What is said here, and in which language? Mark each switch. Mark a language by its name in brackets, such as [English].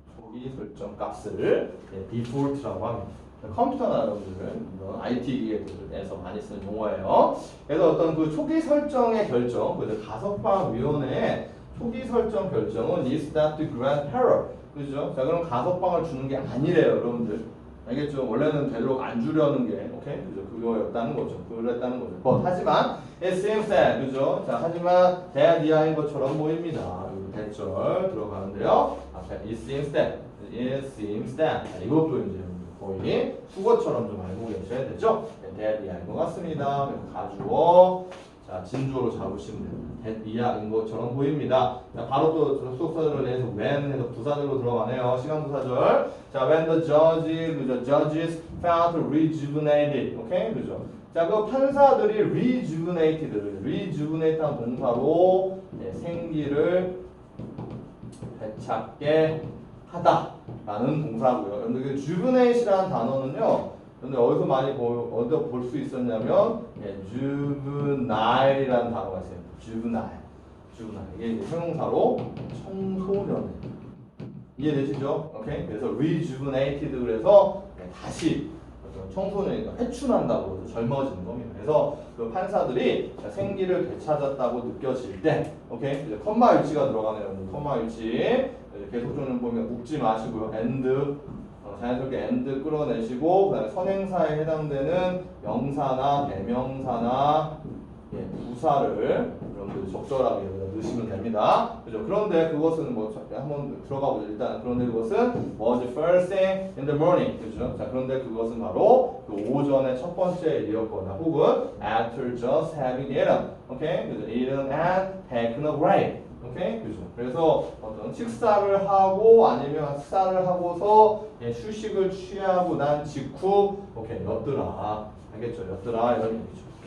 [Korean] 초기 설정 값을 default라고 합니다. 컴퓨터나 여러분들 이런 IT 기계들에서 많이 쓰는 용어예요. 그래서 어떤 그 초기 설정의 결정, 그 가석방 위원회의 초기 설정 결정은 [English] is not to grant parole. [Korean] 그죠? 자, 그럼 가석방을 주는 게 아니래요, 여러분들. 알겠죠? 원래는 되도록 안 주려는 게, 오케이? 그죠? 그거였다는 거죠. 그랬다는 거죠. 하지만, [English] it seems that, [Korean] 그죠? 자, 하지만, 대adia인 것처럼 보입니다. 여기 대절 들어가는데요. 앞에, [English] it seems that, [Korean] 자, 이것도 이제 거의 수거처럼 좀 알고 계셔야 되죠? 대adia인 것 같습니다. 가주어, 자, 진주어로 잡으시면 됩니다. 대adia인 것처럼 보입니다. 자, 바로 또 속사절을 해서 when 해서 부사절로 들어가네요. 시간부사절. 자, [English] when the judges felt rejuvenated. [Korean] 오케이? 그죠? 자, 그 판사들이 rejuvenate한 동사로 생기를 되찾게 하다라는 동사고요. 여러분들 juvenate이라는 단어는요. 근데 어디서 많이 어디서 볼 수 있었냐면 juvenile이라는 단어가 있어요. juvenile. 이게 이제 형용사로 청소년. 이해되시죠? 오케이. 그래서 rejuvenated 그래서 다시 청소년이 회춘한다고 해서 젊어지는 겁니다. 그래서 그 판사들이 생기를 되찾았다고 느껴질 때, 오케이. 이제 컴마 유치가 들어가네요. 컴마 유치. 계속 좀 보면 묶지 마시고요. and 자연스럽게 and 끌어내시고 그다음에 선행사에 해당되는 명사나 대명사나 부사를 여러분들 적절하게 넣으시면 됩니다. 그죠? 그런데 그것은 뭐 한번 들어가 보죠. 일단 그런데 그것은 [English] was first thing in the morning. [Korean] 그죠? 자, 그런데 그것은 바로 그 오전의 첫 번째 일이었거나 혹은 [English] after just having eaten. [Korean] 오케이? 그죠? [English] eaten and taken a break. 오케이? 그죠? [Korean] 그래서 어떤 식사를 하고 아니면 식사를 하고서 휴식을 취하고 난 직후 오케이 였더라. 알겠죠? 였더라 이런 얘기죠.